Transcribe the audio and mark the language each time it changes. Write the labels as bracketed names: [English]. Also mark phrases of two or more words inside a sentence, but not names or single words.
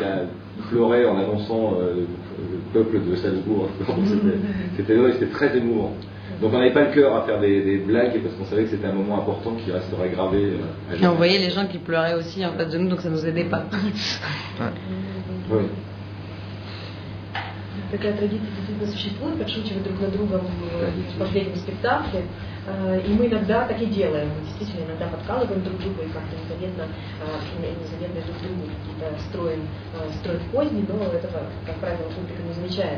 [French] Il pleurait en annonçant le peuple de Salzbourg. C'était très émouvant. Donc on n'avait pas le cœur à faire des blagues parce qu'on savait que c'était un moment important qui resterait gravé. Et on voyait les gens qui pleuraient aussi en face de nous, donc ça nous aidait pas. Oui. [Russian] Такая традиция действительно существует, подшучивать друг над другом в последнем спектакле. И мы иногда так и делаем. Мы действительно иногда подкалываем друг друга и как-то незаметно друг другу какие-то строим козни, но этого, как правило, публика не замечает.